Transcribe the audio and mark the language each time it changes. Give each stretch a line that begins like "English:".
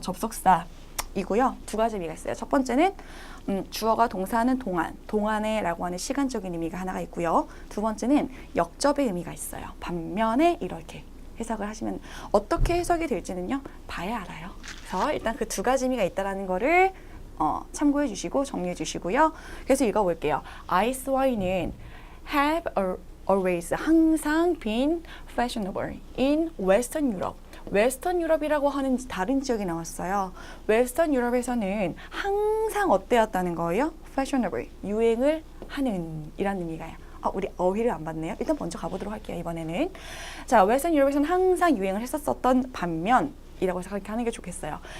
Korean: 접속사이고요. 두 가지 의미가 있어요. 첫 번째는 주어가 동사는 동안에라고 하는 시간적인 의미가 하나가 있고요. 두 번째는 역접의 의미가 있어요. 반면에 이렇게 해석을 하시면 어떻게 해석이 될지는요. 봐야 알아요. 그래서 일단 그 두 가지 의미가 있다라는 거를 참고해 주시고 정리해 주시고요. 그래서 읽어볼게요. 아이스 와인은
English: have always
Korean: 항상
English: been fashionable in Western Europe.
Korean: 웨스턴 유럽이라고 하는 다른 지역이 나왔어요. 웨스턴 유럽에서는 항상 어때였다는 거예요? fashionable, 유행을 하는 이란 의미가요. 우리 어휘를 안 봤네요. 일단 먼저 가보도록 할게요. 이번에는 자, 웨스턴 유럽에서는 항상 유행을 했었던 반면이라고 해서 그렇게 하는 게 좋겠어요.